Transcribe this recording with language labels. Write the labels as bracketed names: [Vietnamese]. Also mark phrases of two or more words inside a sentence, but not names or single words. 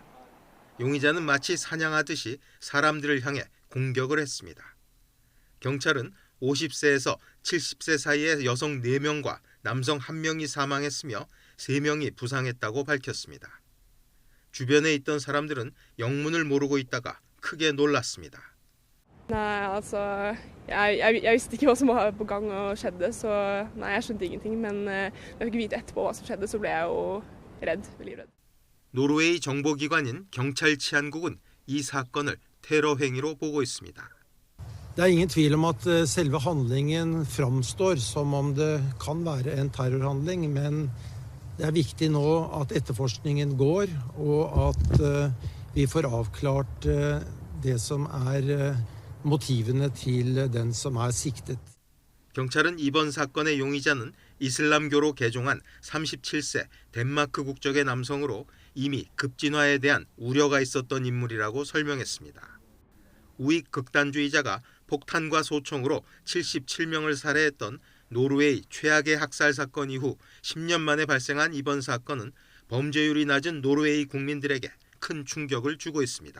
[Korean] 용의자는 마치 사냥하듯이 사람들을 향해 공격을 했습니다. 경찰은 50세에서 70세 사이의 여성 4명과 남성 1명이 사망했으며 3명이 부상했다고 밝혔습니다. 주변에 있던 사람들은 영문을 모르고 있다가 크게 놀랐습니다. [Norwegian] Nei, altså, jeg visste ikke hva som var på gang og skjedde, så nei, jeg skjønte ingenting. Men da jeg fikk vite etterpå hva som skjedde, så ble jeg jo redd, livredd. [Korean] 노르웨이 정보기관인 경찰 치안국은 이 사건을 테러 행위로 보고 있습니다. [Norwegian] Det er ingen tvil om at selve handlingen framstår som om det kan være en terrorhandling, men det er viktig nå at etterforskningen går, og at vi får avklart det som motivene til den som siktet. [Korean] 경찰은 이번 사건의 용의자는 이슬람교로 개종한 37세 덴마크 국적의 남성으로 이미 급진화에 대한 우려가 있었던 인물이라고 설명했습니다. 우익 극단주의자가 폭탄과 소총으로 77명을 살해했던 노르웨이 최악의 학살 사건 이후 10년 만에 발생한 이번 사건은 범죄율이 낮은 노르웨이 국민들에게 큰 충격을 주고 있습니다.